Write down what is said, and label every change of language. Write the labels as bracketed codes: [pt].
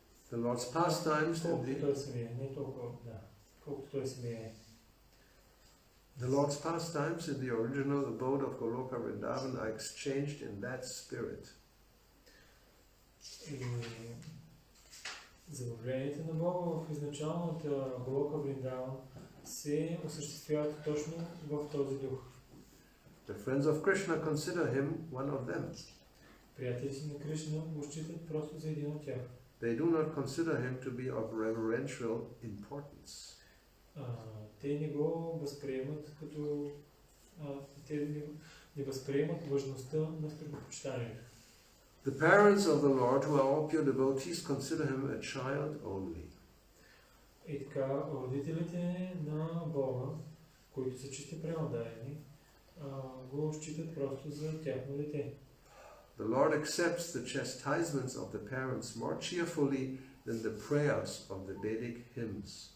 [en] The Lord's pastimes The Lord's pastimes in the original abode of Goloka Vrindavan are exchanged in that spirit. [bg] Забавленията на Бога в изначалната Голока Вриндаван се осъществяват точно в този дух. [en] The friends of Krishna consider him one of them. [bg] Приятелите на Кришна го считат просто за един от тях. [en] They do not consider him to be of reverential importance. [bg] Те не го възприемат като те не възприемат важността на страхопочитанието. [en] The parents of the Lord, who are all pure devotees, consider him a child only. [bg] И така, родителите на Бога, които са чисти преотдадени, го считат просто за тяхно дете. [en] The Lord accepts the chastisements of the parents more cheerfully than the prayers of the Vedic hymns.